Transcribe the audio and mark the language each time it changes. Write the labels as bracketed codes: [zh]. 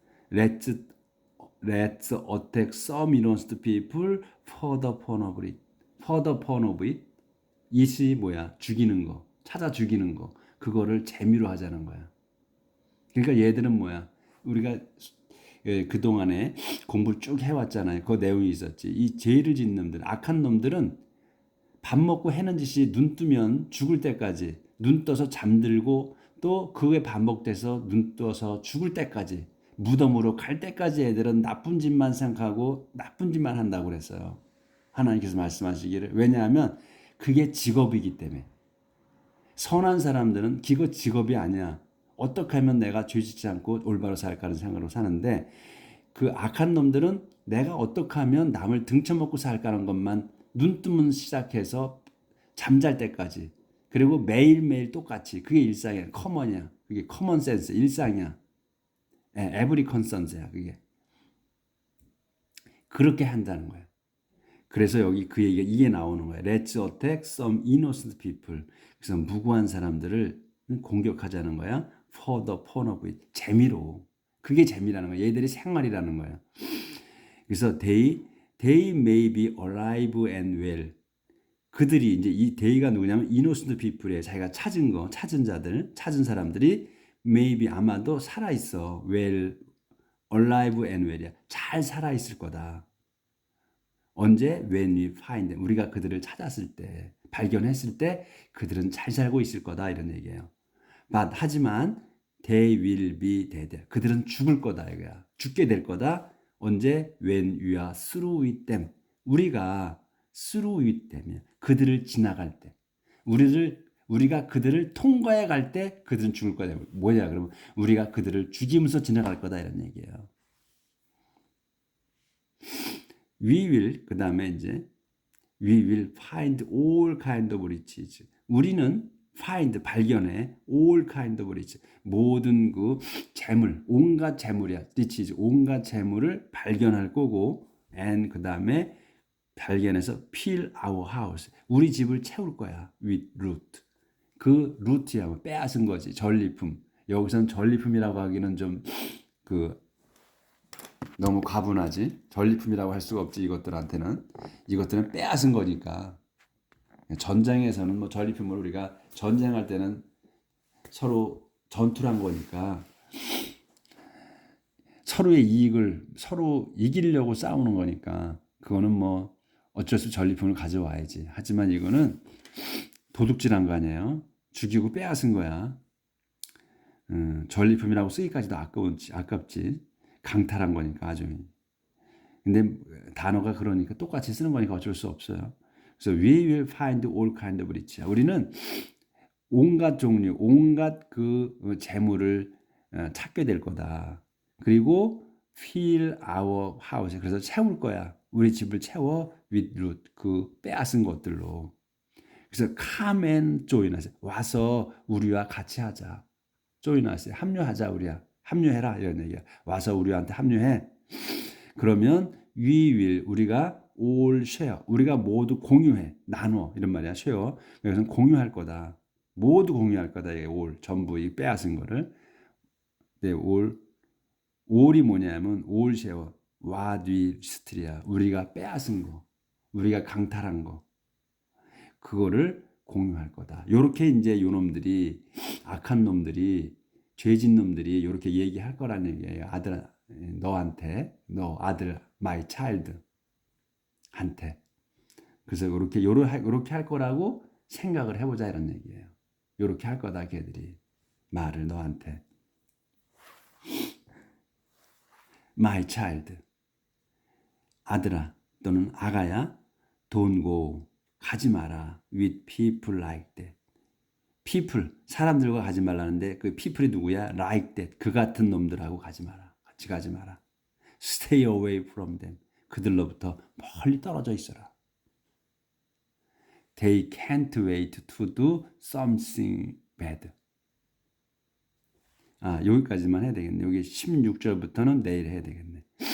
[en] Let's attack some innocent people for the fun of it. For the fun of it. [ko] it이 뭐야? 죽이는 거. 찾아 죽이는 거. 그거를 재미로 하자는 거야. 그러니까 얘들은 뭐야? 우리가 그동안에 공부를 쭉 해왔잖아요. 그 내용이 있었지. 이 죄를 짓는 놈들, 악한 놈들은 밥 먹고 해는 짓이 눈 뜨면 죽을 때까지 눈 떠서 잠들고 또 그게 반복돼서 눈 떠서 죽을 때까지 무덤으로 갈 때까지 애들은 나쁜 짓만 생각하고 나쁜 짓만 한다고 그랬어요. 하나님께서 말씀하시기를. 왜냐하면 그게 직업이기 때문에. 선한 사람들은 그거 직업이 아니야. 어떻게 하면 내가 죄짓지 않고 올바로 살까 하는 생각으로 사는데 그 악한 놈들은 내가 어떻게 하면 남을 등쳐먹고 살까 하는 것만 눈 뜨면 시작해서 잠잘 때까지 그리고 매일매일 똑같이 그게 일상이야. 커먼이야. 그게 커먼 센스 일상이야. 에브리 컨선스야 그게. 그렇게 한다는 거야. 그래서 여기 그 얘기가 이게 나오는 거야. [en] Let's attack some innocent people. [ko] 그래서 무고한 사람들을 공격하자는 거야. [en] For the fun of it. [ko] 재미로. 그게 재미라는 거야. 얘들이 생활이라는 거야. 그래서 [en] they may be alive and well. [ko] 그들이 이제 이 they가 누구냐면 [en] innocent people [ko] 에 자기가 찾은 자들, 찾은 사람들이 [en] maybe [ko] 아마도 살아 있어. [en] well, alive and well이야. [ko] 잘 살아 있을 거다. 언제? [en] When we find them. [ko] 우리가 그들을 찾았을 때, 발견했을 때 그들은 잘 살고 있을 거다 이런 얘기예요. [en] But [ko] 하지만 [en] they will be dead. [ko] 그들은 죽을 거다 이거야. 죽게 될 거다. 언제? [en] When we are through with them. [ko] 우리가 [en] through with them이야. [ko] 그들을 지나갈 때. 우리가 그들을 통과해 갈 때 그들은 죽을 거다. 뭐냐? 그러면 우리가 그들을 죽이면서 지나갈 거다 이런 얘기예요. [en] We will [ko] 그 다음에 이제 [en] we will find all kind of riches. [ko] 우리는 [en] find [ko] 발견해 [en] all kind of riches. [ko] 모든 그 재물, 온갖 재물이야. riches 온갖 재물을 발견할 거고 [en] and [ko] 그 다음에 발견해서 [en] fill our house. [ko] 우리 집을 채울 거야. [en] with root. [ko] 그 루트야 빼앗은 거지. 전리품. 여기서는 전리품이라고 하기는 좀 너무 과분하지. 전리품이라고 할 수가 없지. 이것들은 빼앗은 거니까. 전쟁에서는 뭐 전리품을 우리가 전쟁할 때는 서로 전투를 한 거니까 서로의 이익을 서로 이기려고 싸우는 거니까 그거는 뭐 어쩔 수 없이 전리품을 가져와야지. 하지만 이거는 도둑질한 거 아니에요. 죽이고 빼앗은 거야. 전리품이라고 쓰기까지도 아깝지. 강탈한 거니까 아주. 근데 단어가 그러니까 똑같이 쓰는 거니까 어쩔 수 없어요. 그래서 [en] we will find all kind of riches. [ko] 우리는 온갖 종류, 온갖 그 재물을 찾게 될 거다. 그리고 [en] fill our house. [ko] 그래서 채울 거야. 우리 집을 채워 [en] with root. [ko] 그 빼앗은 것들로. [en] 그래서 come and join us. [ko] 와서 우리와 같이 하자. [en] join us. [ko] 합류하자 우리야. 합류해라 이런 얘기야. 와서 우리한테 합류해. 그러면 [en] we will [ko] 우리가 [en] all share. [ko] 우리가 모두 공유해. 나눠 이런 말이야. share. 그래서 공유할 거다. 모두 공유할 거다. 이게 all 전부 이 빼앗은 거를. 네, all이 뭐냐면 [en] all share. what we steal. [ko] 우리가 빼앗은 거. 우리가 강탈한 거. 그거를 공유할 거다. 요렇게 이제 요놈들이 악한 놈들이 죄진 놈들이 이렇게 얘기할 거라는 얘기예요. 아들 너한테 너 아들 [en] my child [ko] 한테. 그래서 요렇게 할 거라고 생각을 해보자 이런 얘기예요. 요렇게 할 거다 걔들이 말을 너한테. [en] my child [ko] 아들아 또는 아가야 [en] don't go [ko] 가지 마라 [en] with people like that. [ko] people 사람들과 가지 말라는데 그 people이 누구야? [en] like that [ko] 그 같은 놈들하고 가지 마라. 같이 가지 마라. [en] stay away from them [ko] 그들로부터 멀리 떨어져 있어라. [en] they can't wait to do something bad. [ko] 여기까지만 해야 되겠네. 여기 16절부터는 내일 해야 되겠네.